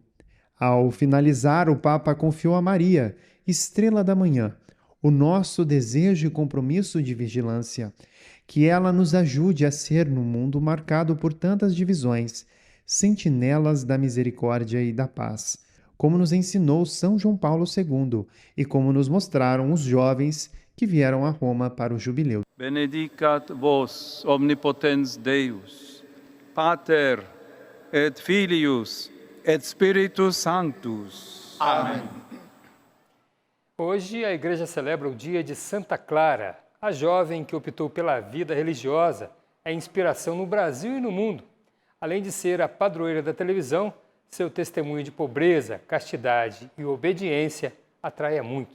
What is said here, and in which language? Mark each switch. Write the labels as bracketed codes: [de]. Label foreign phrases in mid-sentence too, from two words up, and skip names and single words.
[pt] Ao finalizar, o Papa confiou a Maria, estrela da manhã, o nosso desejo e compromisso de vigilância, que ela nos ajude a ser, num mundo marcado por tantas divisões, sentinelas da misericórdia e da paz, como nos ensinou São João Paulo II e como nos mostraram os jovens que vieram a Roma para o jubileu. [la] Benedicat vos omnipotens Deus, Pater et Filius et Spiritus Sanctus. [pt] Amém. Hoje a igreja celebra o dia de Santa Clara. A jovem que optou pela vida religiosa é inspiração no Brasil e no mundo. Além de ser a padroeira da televisão, seu testemunho de pobreza, castidade e obediência atrai a muitos.